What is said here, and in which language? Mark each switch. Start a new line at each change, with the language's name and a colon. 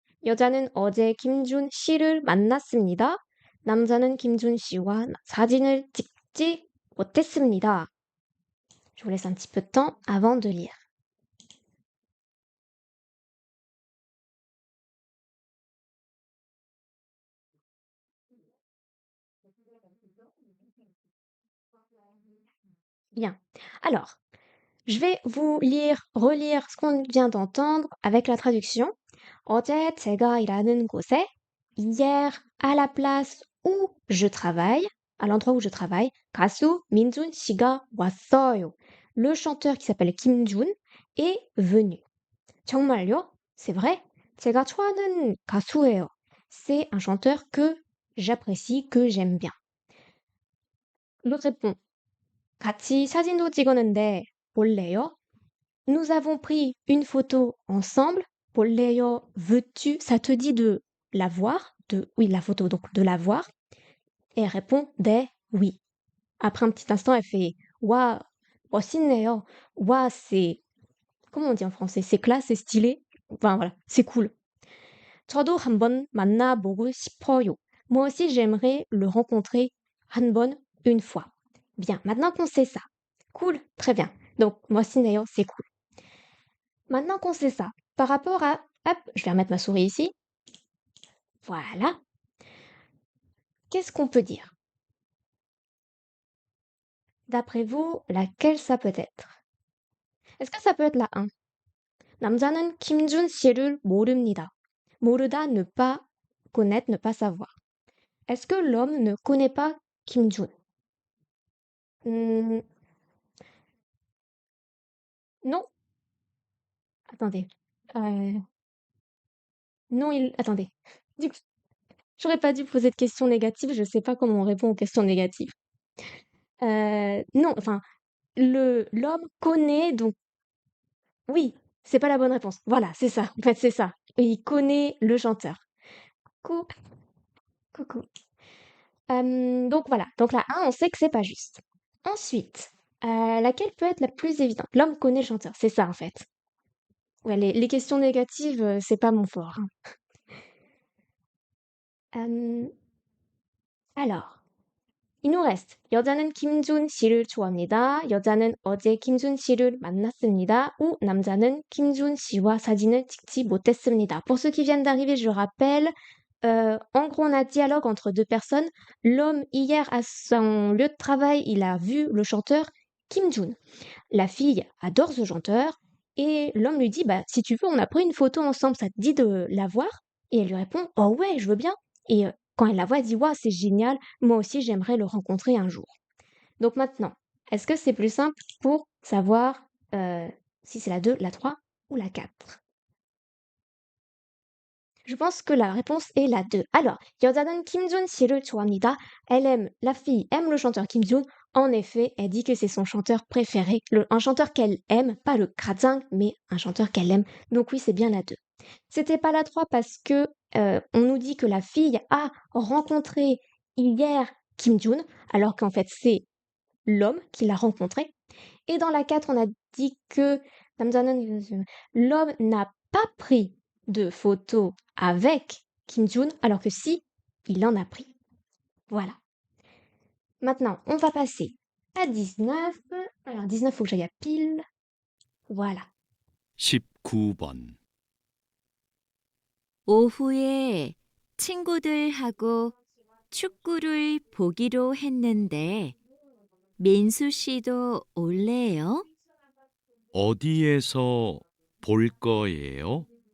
Korean: 여자는 어제 김준 씨를 만났습니다. 남자는 김준 씨와 사진을 찍지 못했습니다.
French: Je vous laisse un petit peu de temps avant de lire. Bien. Alors, je vais vous relire ce qu'on vient d'entendre avec la traduction.
Korean: 어제 제가 일하는 곳에,
French: hier, à la place où je travaille, à l'endroit où je travaille,
Korean: 가수 민준 씨가 왔어요.
French: Le chanteur qui s'appelle Kim Jun est venu.
Korean: 정말요?
French: C'est vrai?
Korean: 제가 좋아하는 가수예요.
French: C'est un chanteur que j'apprécie, que j'aime bien. L'autre répond
Korean: 같이 사진도 찍었는데 볼래요?
French: Nous avons pris une photo ensemble.
Korean: 볼래요?
French: Veux-tu? Ça te dit de la voir? Oui, la photo, donc de la voir. Et elle répond des oui. Après un petit instant, elle fait Waouh,
Korean: 멋있네요.
French: Waouh, c'est. Comment on dit en français? C'est classe, c'est stylé. Enfin voilà, c'est cool.
Korean: 저도 한번 만나보고 싶어요.
French: Moi aussi, j'aimerais le rencontrer
Korean: 한번,
French: une fois. Bien, maintenant qu'on sait ça. Cool, très bien. Donc,
Korean: 멋있네요,
French: c'est cool. Maintenant qu'on sait ça, par rapport à... Hop, je vais remettre ma souris ici. Voilà. Qu'est-ce qu'on peut dire? D'après vous, laquelle ça peut être? Est-ce que ça peut être la 1?
Korean: 남자는 김준 씨를 모릅니다. 모르다,
French: ne pas connaître, ne pas savoir. Est-ce que l'homme ne connaît pas Kim Jun? Hmm, non. Attendez. Euh, non, il... Attendez. Du coup, j'aurais pas dû poser de questions négatives. Je sais pas comment on répond aux questions négatives. Non, enfin, l'homme connaît, donc oui, c'est pas la bonne réponse. Voilà, c'est ça. En fait, c'est ça. Il connaît le chanteur. Coucou, coucou. Donc voilà. Donc la 1, on sait que c'est pas juste. Ensuite, laquelle peut être la plus évidente? L'homme connaît le chanteur. C'est ça, en fait. Ouais, les questions négatives, c'est pas mon fort, hein. Hem, alors, il nous reste
Korean: 여자는 김준 씨를 좋아합니다. 여자는 어제 김준 씨를 만났습니다. ou 남자는 김준 씨와 사진을 찍지 못했습니다.
French: Pour ceux qui viennent d'arriver, je rappelle, en gros, on a dialogue entre deux personnes. L'homme, hier, à son lieu de travail, il a vu le chanteur Kim Jun. La fille adore ce chanteur et l'homme lui dit, bah, si tu veux, on a pris une photo ensemble, ça te dit de la voir? Et elle lui répond, oh ouais, je veux bien. Et quand elle la voit, elle dit, waouh, c'est génial, moi aussi, j'aimerais le rencontrer un jour. Donc maintenant, est-ce que c'est plus simple pour savoir si c'est la 2, la 3 ou la 4? Je pense que la réponse est la 2.
Korean: Alors, 여자는 김준 씨를 좋아합니다.
French: La fille aime le chanteur Kim Jun. En effet, elle dit que c'est son chanteur préféré, un chanteur qu'elle aime, pas le Krazang, mais un chanteur qu'elle aime. Donc oui, c'est bien la 2. C'était pas la 3 parce que on nous dit que la fille a rencontré hier Kim Jun, alors qu'en fait c'est l'homme qui l'a rencontré. Et dans la 4, on a dit que l'homme n'a pas pris de photo avec Kim Jun, alors que si, il en a pris. Voilà. Maintenant, on va passer à 19. Alors 19, faut que j'aille à pile. Voilà.
Korean: 19번. 오후에 친구들하고 축구를 보기로 했는데 민수 씨도 올래요? 어디에서 볼 거예요?